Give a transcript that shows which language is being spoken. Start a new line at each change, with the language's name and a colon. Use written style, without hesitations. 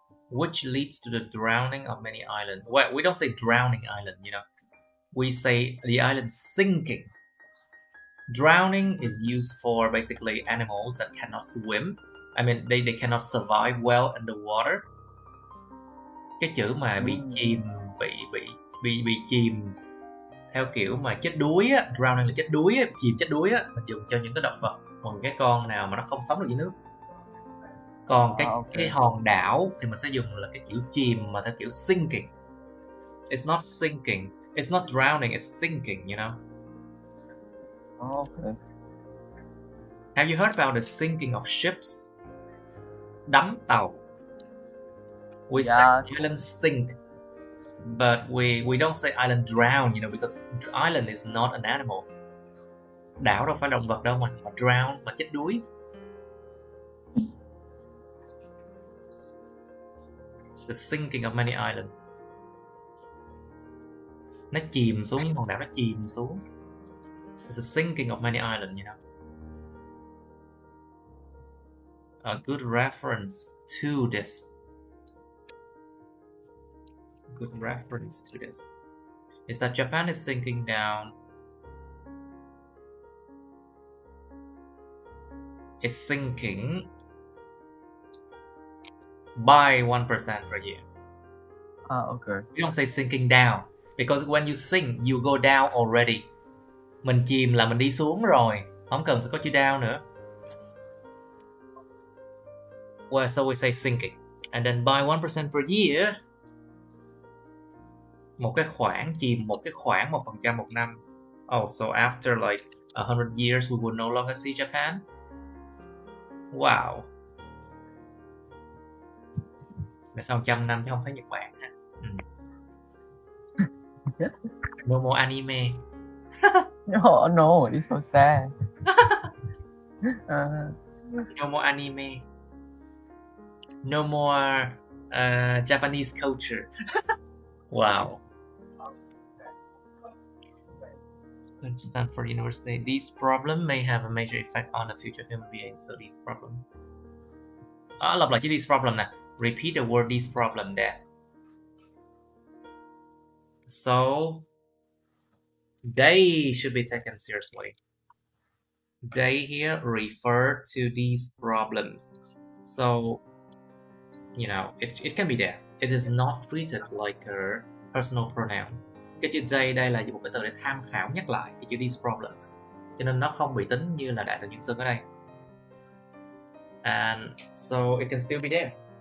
English: Which leads to the drowning of many islands. Well, we don't say drowning island, you know. We say the island sinking. Drowning is used for basically animals that cannot swim. I mean, they cannot survive well in the water.
Vietnamese: Cái chữ mà bị chìm, bị chìm theo kiểu mà chết đuối á, drowning là chết đuối á, chìm chết đuối á, mình dùng cho những cái động vật, còn cái con nào mà nó không sống được dưới nước. Còn cái hòn đảo thì mình sẽ dùng là cái kiểu chìm mà theo kiểu sinking.
English: It's not sinking, it's not drowning, it's sinking, you know. Okay. Have you heard about the sinking of ships?
Vietnamese: Đắm tàu.
English: We say island sink, but we don't say island drown, you know, because island is not an animal.
Vietnamese: Đảo đâu phải động vật đâu mà drown, mà chết đuối.
English: The sinking of many islands.
Vietnamese: Nó chìm xuống, những hòn đảo nó chìm xuống.
English: It's a sinking of many islands, you know. a good reference to this. Good reference to this is that Japan is sinking down. It's sinking by 1% per year. Okay. You don't say sinking down because when you sink, you go down already.
Vietnamese: Mình chìm là mình đi xuống rồi, không cần phải có chữ down nữa.
English: Well, so we say sinking, and then by 1% per year.
Vietnamese: Một cái khoản chìm, một cái khoản 1% một năm.
English: Oh, so after like 100 years, we will no longer see Japan. Wow.
Vietnamese: Là sau 100 năm chứ không thấy Nhật Bản ha.
English: No more anime. No, no, it's so sad. No more anime. No more Japanese culture. Wow. Stanford University. These problems may have a major effect on the future human beings. So these problems.
Vietnamese: Lặp lại chữ
English: these problem
Vietnamese: nè.
English: Repeat the word these problem there. So they should be taken seriously. They here refer to these problems. So, you know, it can be there. It is not treated like a personal pronoun.
Vietnamese: Cái chữ they đây là một cái từ để tham khảo nhắc lại cái chữ these problems. Cho nên nó không bị tính như là đại từ nhân xưng ở đây.
English: And so it can still be there.